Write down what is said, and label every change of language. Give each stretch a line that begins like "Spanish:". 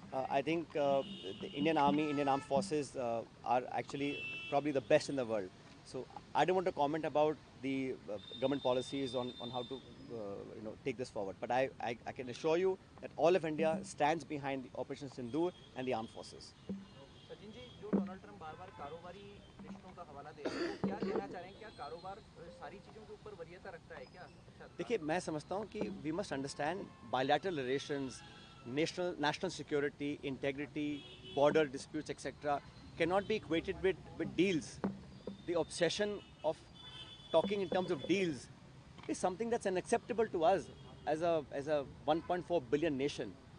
English: I think the Indian Army, Indian Armed Forces are actually probably the best in the world. So I don't want to comment about the government policies on how to take this forward. But I can assure you that all of India stands behind the Operation Sindoor and the armed forces.
Hindi: Sachin ji, जो Donald Trump बार-बार कारोबारी रिश्तों का हवाला दे रहे हैं, क्या कहना चाह रहे हैं? क्या कारोबार सारी चीज़ों के ऊपर वरीयता रखता है क्या? देखिए, मैं समझता हूँ कि
English: we must understand bilateral relations, national security, integrity, border disputes, etc. cannot be equated with deals. The obsession of talking in terms of deals is something that's unacceptable to us as a 1.4 billion nation.